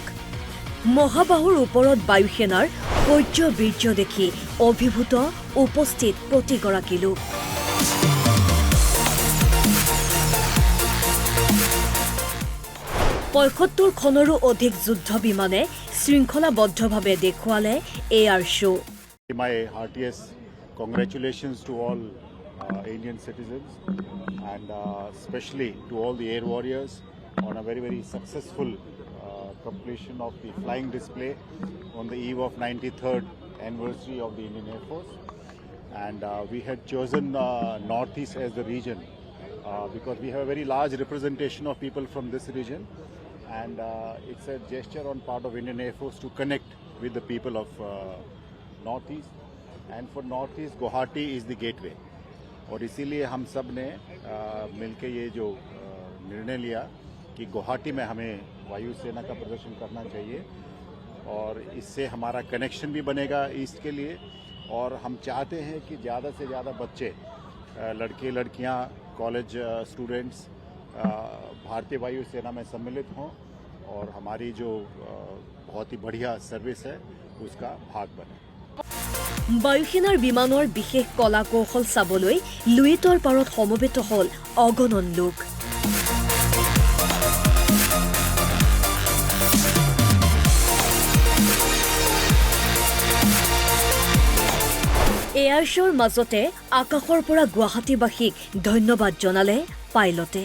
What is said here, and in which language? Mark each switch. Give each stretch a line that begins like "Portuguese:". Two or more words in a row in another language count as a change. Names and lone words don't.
Assamese: মহাবাহুৰ ওপৰত বায়ুসেনাৰ শৌৰ্য বীৰ্য দেখি অভিভূত উপস্থিত প্ৰতিগৰাকী লোক। পঁয়সত্তৰখনৰো অধিক যুদ্ধ বিমানে শৃংখলাবদ্ধভাৱে দেখুৱালে
English: air show'. My heartiest congratulations to all Indian citizens and especially to all the air warriors on a very, very successful completion of the flying display on the eve of 93rd anniversary of the Indian Air Force. And we had chosen Northeast as the region because we have a very large representation of people from this region. And it's a gesture on part of Indian Air Force to connect with the people of Northeast. And for Northeast, Guwahati is the gateway.
Hindi: और इसीलिए हम सब ने मिलके ये जो निर्णय लिया कि गुवाहाटी में हमें वायुसेना का प्रदर्शन करना चाहिए और इससे हमारा कनेक्शन भी बनेगा ईस्ट के लिए। और हम चाहते हैं कि ज़्यादा से ज़्यादा बच्चे, लड़के लड़कियां,
English: college students
Hindi: भारतीय वायुसेना में सम्मिलित हों और हमारी जो बहुत ही बढ़िया सर्विस है उसका भाग बने।
Assamese: বায়ুসেনাৰ বিমানৰ বিশেষ কলা কৌশল চাবলৈ লুইতৰ পাৰত সমবেত হ'ল অগণন লোক।
English: air show's
Assamese: মাজতে আকাশৰ পৰা গুৱাহাটীবাসীক ধন্যবাদ জনালে পাইলটে।